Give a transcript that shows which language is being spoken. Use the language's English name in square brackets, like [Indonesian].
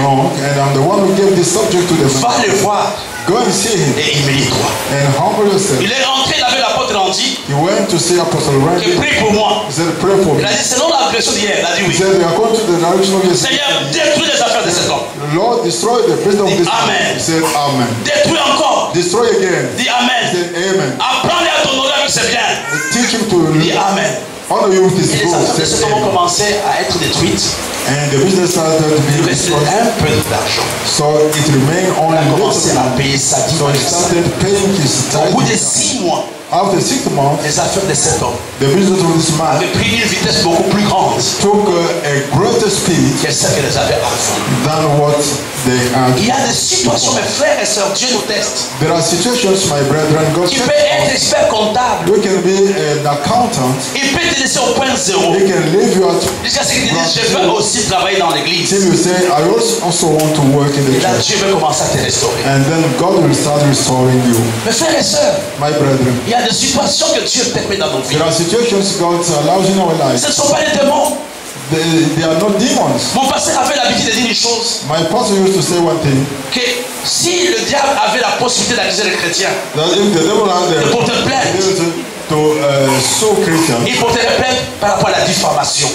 [English] wrong, and I'm the one who gave this subject to the [French] Va [English] man. [French] le voir [English] Go and see him [French] et humilie-toi. [English] and humble yourself. [French] Il est rentré, il avait l'apôtre Randy [English] He went to see Apostle [French] qui [English] Randy. [French] prie pour moi. [English] He said, pray for [French] Il [English] me. [French] a dit, selon la direction d'hier, il a dit [English] He [French] oui. [English] said, according to the direction of your [French] Seigneur, détruis les affaires de cet homme. [English] Lord, destroy the business of this man. [French] Amen. [English] He said, Amen. [French] Détruis encore encore. [English] destroy again. [French] Dis Amen. [English] Say amen. [French] Apprends-les à t'honorer avec ses biens. [English] Teach him to [French] Dis Amen. [English] honor you with his [French] Et les [English] good. [French] affaires de [English] Say [French] cet homme ont [English] amen. [French] commencé à être détruites. [English] And the business started to [French] Il [English] be [French] restait [English] destroyed. [French] un peu d'argent. [English] So it remained [French] Il [English] only [French] a commencé [English] little. [French] à payer sa dîme. [English] So he started paying his [French] Au bout de [English] tithe. [French] 6 mois, [English] After 6 months, [French] les affaires de cet homme [English] the business of this man [French] avaient pris une vitesse beaucoup plus grande [English] took a greater speed [French] que celle que les avait avant. [English] than what they had. [French] Il y a des situations, mes frères et sœurs, Dieu nous teste. [English] There are situations, my brethren, God [French] Tu peux être expert comptable. [English] you can be an accountant. [French] Il peut te laisser au point zéro. [English] He can leave you at [French] Jusqu'à ce qu'il te dise, je veux aussi travailler dans l'église. [English] till you say, I also want to work in the [French] Et là, [English] church. [French] Dieu veut commencer à te restaurer. [English] And then God will start restoring you. [French] Mes frères et sœurs, [English] My brethren, [French] il y a des situations que Dieu permet dans nos vies. [English] there are situations God allows in our lives. [French] Ce ne sont pas des démons. [English] They are not demons. [French] Mon pasteur avait l'habitude de dire une chose, [English] My pastor used to say one thing, [French] que si le diable avait la possibilité d'accuser les chrétiens, [English] that if the devil had [French] de [English] the [French] porter plainte, [English] ability to sue Christians, [French] il porterait plainte par rapport à la diffamation.